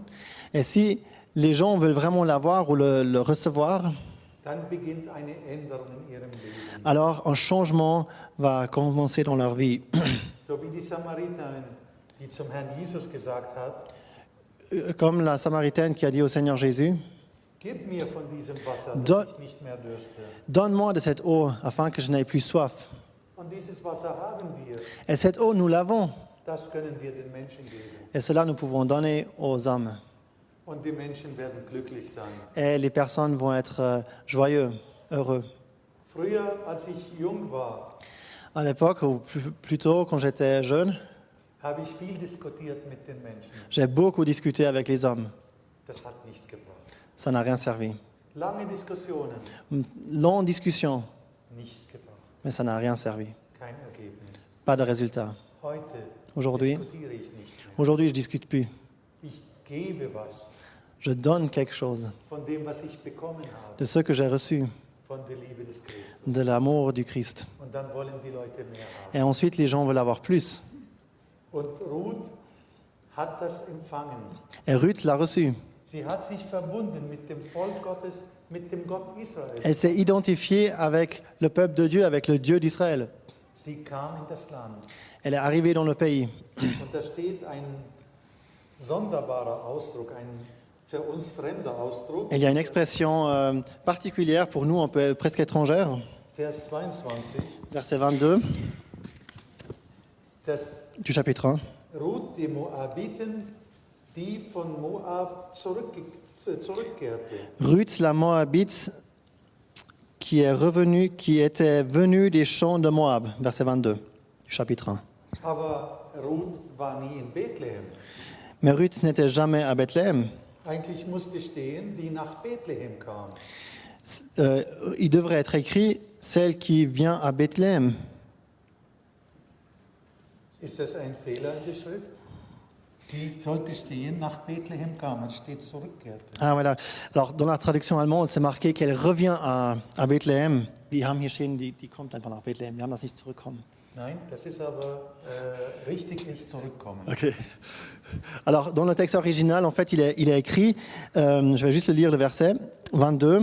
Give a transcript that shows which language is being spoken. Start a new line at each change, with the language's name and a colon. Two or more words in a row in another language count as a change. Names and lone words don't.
French: Et si les gens veulent vraiment l'avoir ou le recevoir,
German: dann beginnt eine Änderung in ihrem Leben.
French: alors un changement va commencer dans leur vie.
German: So wie die Samariterin, die zum Herrn Jesus gesagt hat,
French: Comme la Samaritaine qui a dit au Seigneur Jésus,
German: gib mir von diesem Wasser, Do- dass ich nicht mehr dürste.
French: donne-moi de cette eau afin que je n'aie plus soif.
German: Und dieses Wasser haben wir.
French: Et cette eau, nous l'avons.
German: Das können wir den Menschen geben.
French: Et cela, nous pouvons donner aux hommes.
German: Und die Menschen werden glücklich sein.
French: Et les personnes vont être joyeux, heureux.
German: Früher, als ich jung war,
French: À l'époque, ou plutôt quand j'étais jeune,
German: habe ich viel diskutiert mit den Menschen.
French: j'ai beaucoup discuté avec les hommes.
German: Das hat nichts gebracht.
French: Ça n'a rien servi.
German: Lange Diskussionen,
French: Longue discussion,
German: nichts gebracht.
French: mais ça n'a rien servi.
German: Kein Ergebnis.
French: Pas de résultat.
German: Heute
French: Aujourd'hui,
German: diskutiere ich nicht mehr.
French: aujourd'hui, je discute plus.
German: Ich gebe was
French: Je donne quelque chose
German: von dem, was ich bekommen habe,
French: de ce que j'ai reçu,
German: von der Liebe des Christus.
French: de l'amour du Christ.
German: Und dann wollen die Leute mehr haben.
French: Et ensuite, les gens veulent avoir plus.
German: Und Ruth hat das empfangen.
French: Et Ruth l'a reçu.
German: Sie hat sich verbunden mit dem Volk Gottes, mit dem Gott Israel.
French: Elle s'est identifiée avec le peuple de Dieu, avec le Dieu d'Israël.
German: Sie kam in das Land.
French: Elle est arrivée dans le pays.
German: Und da steht ein sonderbarer Ausdruck, ein für uns fremder Ausdruck.
French: Et il y a une expression particulière pour nous, un peu presque étrangère.
German: Vers 22,
French: Verset 22
German: dass
French: du chapitre 1.
German: Ruth die Moabiten, die von Moab zurückkehrte.
French: Ruth, la Moabite, qui était venue des champs de Moab. Verset 22 du chapitre 1.
German: Aber Ruth war nie in Bethlehem.
French: Mais Ruth n'était jamais à Bethléem.
German: Eigentlich musste stehen, die nach Bethlehem kam.
French: il devrait être écrit celle qui vient à Bethléem.
German: Ist das ein Fehler in der Schrift? Die sollte stehen, nach Bethlehem kam. Es steht zurückkehrte.
French: Ah, voilà. Alors, dans la traduction allemande, c'est marqué qu'elle revient à Bethléem.
German: Wir haben hier stehen, die kommt einfach nach Bethlehem. Wir haben das nicht zurückkommen. Nein, das ist aber richtig, ist zurückkommen.
French: Ok. Alors, dans le texte original, en fait, il est écrit, je vais juste le lire le verset 22.